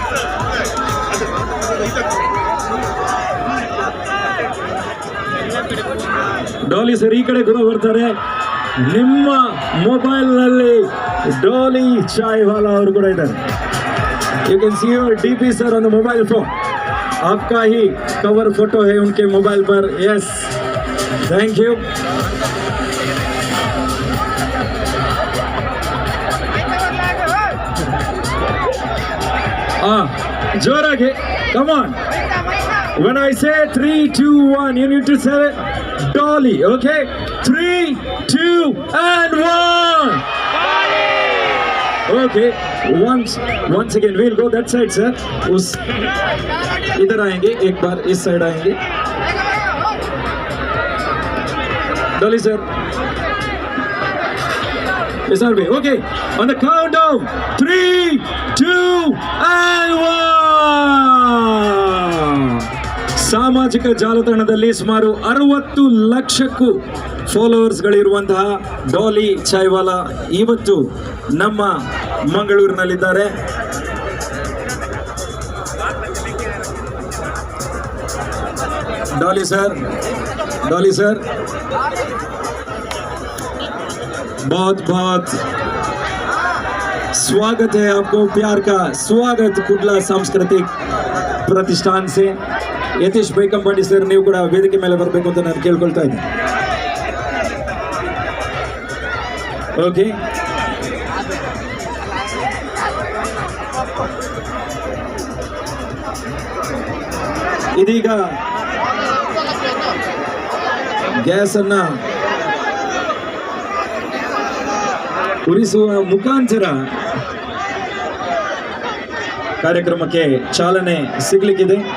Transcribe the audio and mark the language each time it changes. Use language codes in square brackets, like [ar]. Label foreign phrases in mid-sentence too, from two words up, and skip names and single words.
[kn] ಡಾಲಿ ಸರ್ ಈ ಕಡೆ ಕೂಡ ಬರ್ತಾರೆ. ನಿಮ್ಮ ಮೊಬೈಲ್ನಲ್ಲಿ ಡಾಲಿ ಚಾಯ್ವಾಲಾ ಅವರು ಕೂಡ ಇದ್ದಾರೆ. [en] you can see your DP sir on the mobile phone. [hi] आपका ही कवर फोटो है उनके मोबाइल पर. [en] यस, thank you. जोरागे, come on. When I say 3, 2, 1, you need to say Dolly. Okay, 3, 2, and 1. Okay, once again we'll go that side, sir. [hi] इधर आएंगे, एक बार इस साइड आएंगे. डॉली सर, सर भी. [en] ओके, on the countdown 3, 2, and 1. [kn] ಸಾಮಾಜಿಕ ಜಾಲತಾಣದಲ್ಲಿ ಸುಮಾರು 60 ಲಕ್ಷಕ್ಕೂ ಫಾಲೋವರ್ಸ್ಗಳಿರುವಂತಹ ಡಾಲಿ ಚೈವಾಲಾ ಇವತ್ತು ನಮ್ಮ ಮಂಗಳೂರಿನಲ್ಲಿದ್ದಾರೆ. [hi] डॉली सर, बहुत बहुत स्वागत है आपको. प्यार का स्वागत कुड्ला सांस्कृतिक प्रतिष्ठान से. [kn] ಯತೀಶ್ ಬೈಕಂಪಾಡಿ ಸರ್, ನೀವು ಕೂಡ ವೇದಿಕೆ ಮೇಲೆ ಬರಬೇಕು ಅಂತ ನಾನು ಕೇಳ್ಕೊಳ್ತಾ ಇದ್ದೀನಿ. ಓಕೆ, ಇದೀಗ ಗ್ಯಾಸ್ ಅನ್ನ ಉರಿಸುವ ಮುಖಾಂತರ ಕಾರ್ಯಕ್ರಮಕ್ಕೆ ಚಾಲನೆ ಸಿಗಲಿಕ್ಕಿದೆ.